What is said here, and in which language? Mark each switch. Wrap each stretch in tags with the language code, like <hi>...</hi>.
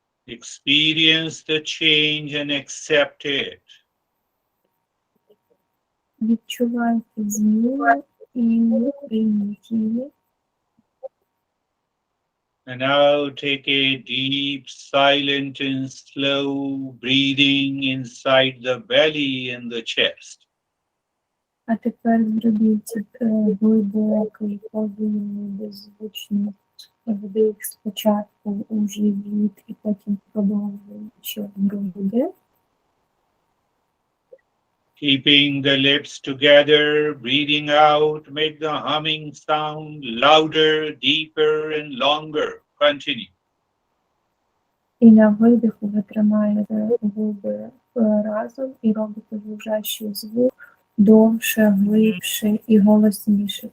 <en>Experience the change and accept it.</en> <uk>Відчувайте зміну і прийміть її.</uk> <en>And now take a deep, silent and slow breathing inside the belly and the chest.</en> <uk>А тепер зробіть глибокий, повільний, беззвучний вдих спочатку у живіт і потім продовжуючи в груди.</uk> <en>Keeping the lips together, breathing out, make the humming sound louder, deeper and longer. Continue.</en> <uk>І на видиху ви тримаєте губи разом і робите жужжащий звук довше, глибше і голосніше.</uk>